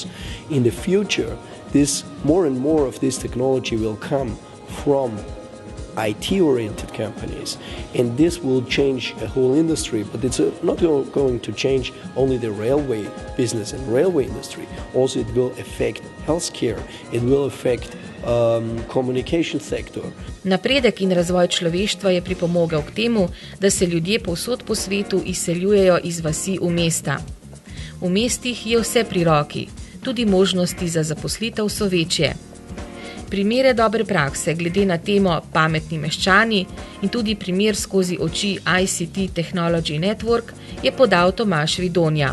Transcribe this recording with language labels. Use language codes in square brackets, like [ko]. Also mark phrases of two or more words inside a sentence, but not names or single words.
[en] In the future, more and more of this technology will come from IT-oriented companies, and this will change a whole industry, but it's not going to change only the railway business and railway industry. Also, it will affect healthcare, it will affect communication sector. [sl] Napredek in razvoj človeštva je pripomogel k temu, da se ljudje povsod po svetu izseljujejo iz vasi v mesta. V mestih je vse pri roki, tudi možnosti za zaposlitev so večje. Primere dobre prakse glede na temo pametni meščani in tudi primer skozi oči ICT Technology Network je podal Tomaž Vidonja.